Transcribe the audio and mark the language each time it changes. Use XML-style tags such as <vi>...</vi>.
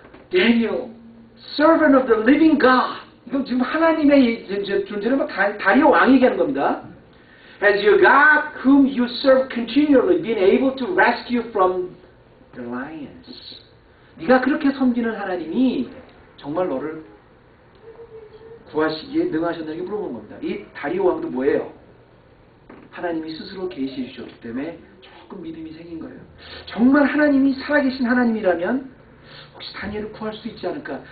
<en>Daniel, servant of the living God.</en> <ko>이건 지금 하나님의 존재는 다리오 왕이 얘기하는 겁니다.</ko> <en>As your God whom you serve continually been able to rescue from the lions.</en> <ko>네가 그렇게 섬기는 하나님이 정말 너를 구하시기에 능하셨느냐고 물어본 겁니다. 이 다리오 왕도 뭐예요? 하나님이 스스로 계시해 주셨기 때문에 조금 믿음이 생긴 거예요. 정말 하나님이 살아계신 하나님이라면 혹시 다니엘을 구할 수 있지 않을까?</ko>